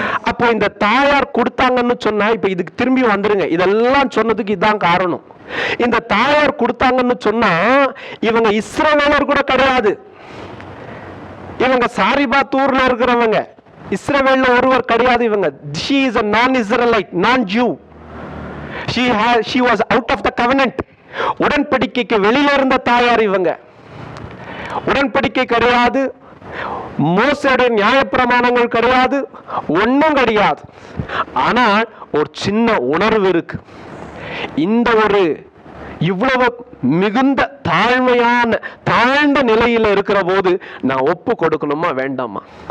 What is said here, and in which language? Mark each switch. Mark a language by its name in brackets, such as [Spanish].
[Tamil] அப்போ இந்த தாயார் கொடுத்தாங்கன்னு சொன்னா, இப்ப இதுக்கு திரும்பி வந்துருங்க. இதெல்லாம் சொன்னதுக்கு இதுதான் காரணம். இந்த தாயார் கொடுத்தாங்கன்னு சொன்னா இவங்க இஸ்ரவேலர் கூட கிடையாது. இவங்க சாரிபாத்தூர்ல இருக்கிறவங்க, இஸ்ரவேல்ல ஒருவர் கிடையாது. இவங்க [English] she is a non-Israelite, non-Jew. She was out of the covenant. [Tamil] உடன்படிக்கைக்கு வெளியில இருந்த தாயார் இவங்க. உடன்படிக்கை கிடையாது, மோசேயுடைய நியாயப்பிரமாணங்கள் கிடையாது, ஒன்றும் கிடையாது. ஆனால் ஒரு சின்ன உணர்வு இருக்கு. இந்த ஒரு இவ்வளவு மிகுந்த தாழ்ந்த நிலையில இருக்கிற போது நான் ஒப்பு கொடுக்கணுமா வேண்டாமா?